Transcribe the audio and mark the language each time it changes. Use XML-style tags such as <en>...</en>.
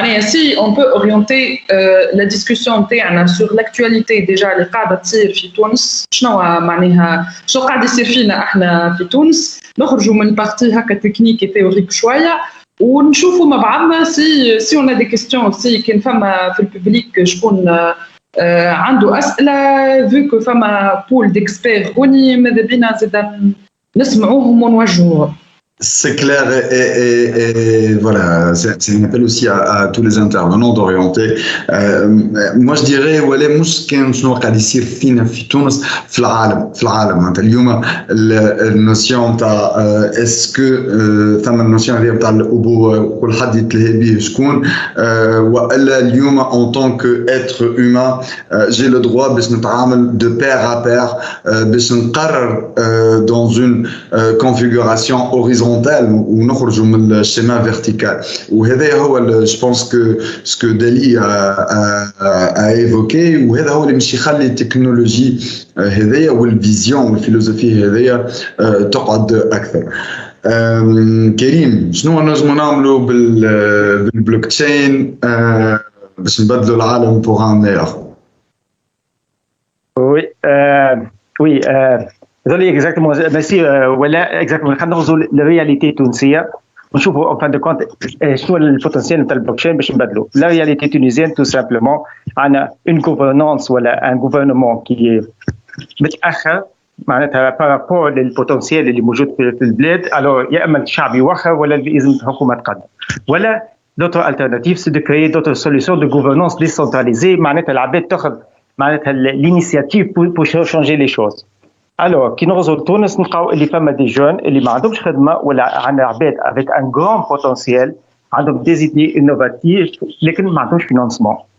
<fr>Si on peut orienter la discussion sur l'actualité déjà</fr> <ar>اللي قاعده تصير في تونس شنو معناها شو قاعد يصير فينا احنا في تونس نخرجوا من بارتي هكا تكنيك تيوريك شويه ونشوفوا مع بعضنا سي</ar> <fr>on a des questions aussi</fr> <ar>كان فما في الببليك شكون عنده اسئله vu que فما بول ديكسبير هوني ماذا بينا زاد نسمعوهم ونوجهوهم.</ar> <fr>C'est clair et voilà, c'est un appel aussi à tous les intervenants d'orienter. Moi je dirais</fr> <ar>ولا مش كان شنو قاعد يصير فينا في تونس في العالم معناتها اليوم النوسيون تاع اسكو ثم النوسيون هذه تاع الابوه كل حد يتلهي به شكون والا اليوم</ar> <fr>en tant que être humain j'ai le droit</fr> <ar>باش نتعامل de pair à pair باش نقرر</ar> <fr>dans une configuration horizontale ou</fr> <ar>نخرجوا من الشيما vertical وهذا هو</ar> <fr>je pense que ce que Dali a évoqué</fr> <ar>وهذا هو اللي مش يخلي التكنولوجي هذيا والفيزيون والفيلوزوفي هذيا تقعد اكثر. كريم شنو نجموا نعملوا بالبلوك تشين باش نبدلوا العالم</ar> <fr>pour un meilleur؟ Oui, désolé exactement, merci. Voilà exactement.</fr> <ar>خلينا ناخذوا الرياليتي التونسيه ونشوفوا</ar> <fr>en fin de compte</fr> <ar>شنو البوتنسيال نتاع البلوك تشين باش نبدلوا.</ar> <fr>La réalité tunisienne tout simplement</fr> <ar>عندنا</ar> <fr>une gouvernance ولا un gouvernement qui</fr> <ar>متاخر معناتها بارابور للبوتنسيال اللي موجود في البلاد. الو يا اما الشعب يوخر ولا لازم الحكومه تقدم ولا</ar> <fr>d'autres alternatives c'est de créer d'autres solutions de gouvernance décentralisée</fr> <ar>معناتها العباد تاخذ معناتها</ar> <fr>l'initiative pour changer les choses.</fr> <ar>Alors كي نغزو لتونس نلقاو اللي فما دي جون اللي ما عندهمش خدمه ولا عندنا عباد</ar> <fr>avec un grand potentiel</fr> <ar>عندهم</ar> <fr>des idées innovatives</fr> <ar>لكن ما عندهمش فينانسمون.</ar>